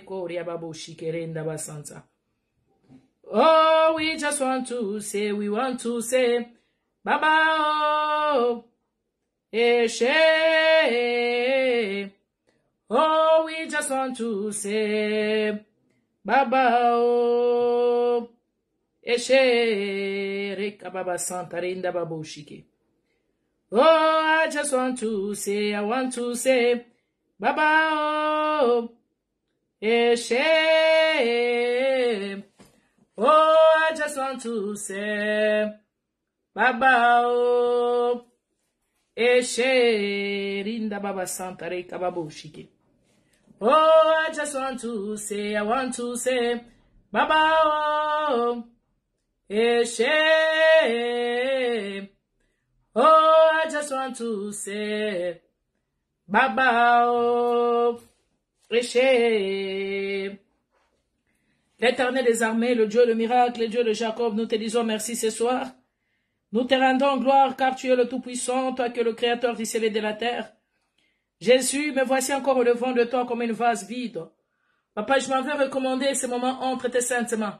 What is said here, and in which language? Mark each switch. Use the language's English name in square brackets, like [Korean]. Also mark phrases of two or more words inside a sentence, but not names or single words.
[English] Korea babu shikerenda basanta. Oh, we just want to say, we want to say, Baba, oh, Eshe. Oh, we just want to say, Baba, oh, Eshe. Reka baba santa renda babu shike. Oh, I just want to say, I want to say, Baba, oh, Eshe. Oh, I just want to say, Baba, oh, Eshe. Rinda baba santa reka babu shike. Oh, I just want to say, I want to say, Baba, oh, Eshe. Oh, I just want to say, Baba, oh, Eshe. [French] L'Éternel des armées, le Dieu de miracle, le Dieu de Jacob, nous te disons merci ce soir. Nous te rendons gloire car tu es le Tout-Puissant, toi qui es le Créateur du ciel et de la terre. Jésus, me voici encore au devant de toi comme une vase vide. Papa, je m'en vais recommander ce moment entre tes saintes mains.